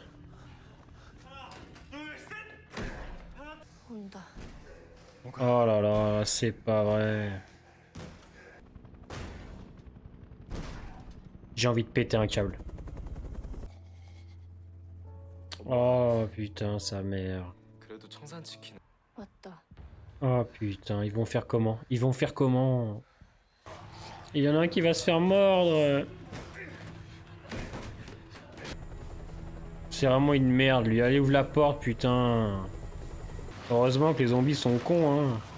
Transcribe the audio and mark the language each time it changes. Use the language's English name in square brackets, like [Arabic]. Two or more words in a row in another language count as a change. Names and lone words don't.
[Korean] 온다. [French] Oh là là, c'est pas vrai. J'ai envie de péter un câble. Oh putain, sa mère. [Korean] 그래도 청산 지키는. 왔다. [French] Oh putain, ils vont faire comment? Ils vont faire comment? Il y en a un qui va se faire mordre. C'est vraiment une merde, lui. Allez, ouvre la porte, putain. Heureusement que les zombies sont cons, hein.